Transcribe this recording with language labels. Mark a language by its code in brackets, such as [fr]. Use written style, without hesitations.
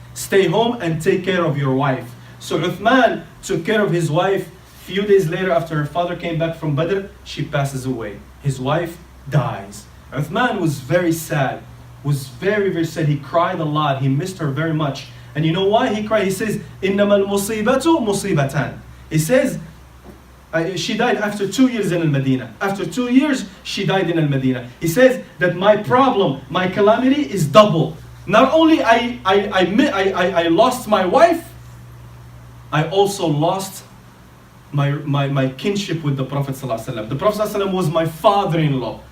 [en] Stay home and take care of your wife. So Uthman took care of his wife. Few days later, after her father came back from Badr, she passes away. His wife dies. Uthman was very sad, was very, very sad. He cried a lot, he missed her very much. And you know why he cried? [ar] He says, إِنَّمَا الْمُصِيبَةُ مُصِيبَتان. [en] He says, she died after 2 years in Al-Madinah. After 2 years, she died in Al-Madinah. He says that my problem, my calamity is double. Not only I lost my wife, I also lost my kinship with the Prophet ﷺ. The Prophet ﷺ was my father-in-law.